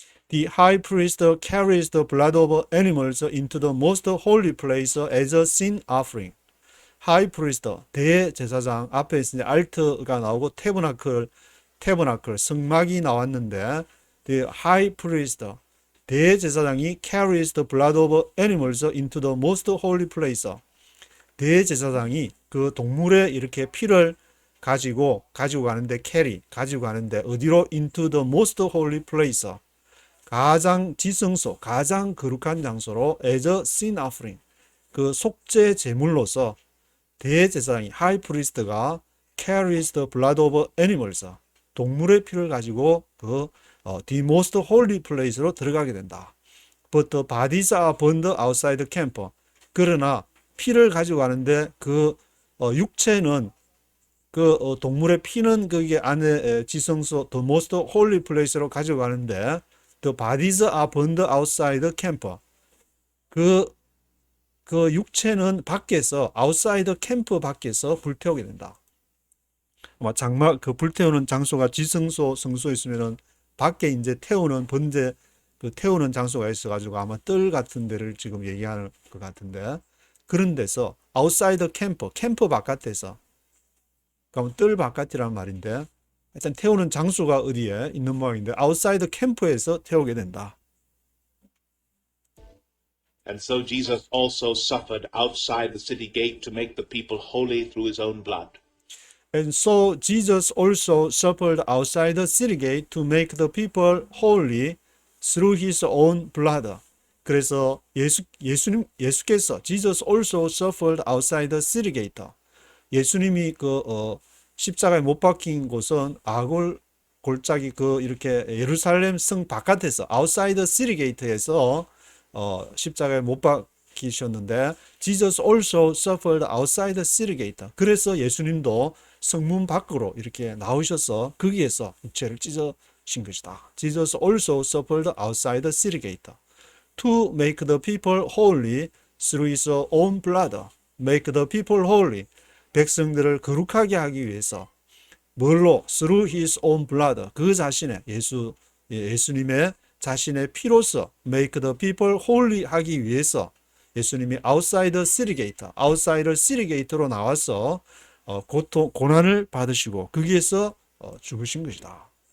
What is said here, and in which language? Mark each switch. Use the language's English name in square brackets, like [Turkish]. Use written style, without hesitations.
[English] The high priest carries the blood of animals into the most holy place as a sin offering. [Korean] 하이 프리스터, 대제사장 앞에 이제 알트가 나오고 태버나클 성막이 나왔는데 [English] the high priest, [Korean] 대제사장이 [English] carries the blood of animals into the most holy place. [Korean] 대제사장이 그 동물의 이렇게 피를 가지고 가는데 가지고 가는데 어디로 [English] into the most holy place. [Korean] 가장 지성소, 가장 거룩한 장소로 as a sin offering. 그 속죄 제물로서 대제사장이 하이 프리스트가 [English] carries the blood of animals. [Korean] 동물의 피를 가지고 그 [English] the most holy place [Korean] 로 들어가게 된다. [English] But the bodies are burned outside the camp. [Korean] 그러나 피를 가지고 가는데 그 육체는 그 동물의 피는 거기 안에 지성소 [English] the most holy place [Korean] 로 가지고 가는데 [English] the bodies are burned outside the camp. [Korean] 그 육체는 밖에서 outside 캠프 밖에서 불태우게 된다. 아마 장막 그 불태우는 장소가 지성소 성소에 있으면은 밖에 이제 태우는 번제 그 태우는 장소가 있어가지고 아마 뜰 같은 데를 지금 얘기하는 것 같은데 그런 데서 outside 캠프 바깥에서 그러면 뜰 바깥이란 말인데 일단 태우는 장소가 어디에 있는 모양인데 outside 캠프에서 태우게 된다. [English] And so Jesus also suffered outside the city gate to make the people holy through his own blood. And so Jesus also suffered outside the city gate to make the people holy through his own blood. [Korean] 그래서 예수께서 [English] Jesus also suffered outside the city gate. [Korean] 예수님이 십자가에 못 박힌 곳은 골짜기 이렇게 예루살렘 성 바깥에서 [English] outside the city gate [Korean] 에서 십자가에 못 박히셨는데 [English] Jesus also suffered outside the city gate. [Korean] 그래서 예수님도 성문 밖으로 이렇게 나오셔서 거기에서 육체를 찢으신 것이다. [English] Jesus also suffered outside the city gate to make the people holy through his own blood. Make the people holy. [Korean] 백성들을 거룩하게 하기 위해서 뭘로? [English] Through his own blood. [Korean] 그 자신의 예수님의 자신의 피로서 [English] make the people holy [Korean] 하기 위해서 예수님이 [English] outside the city gate, outside the city gate로 [Korean] 나와서 고난을 받으시고 거기에서 죽으신 것이다.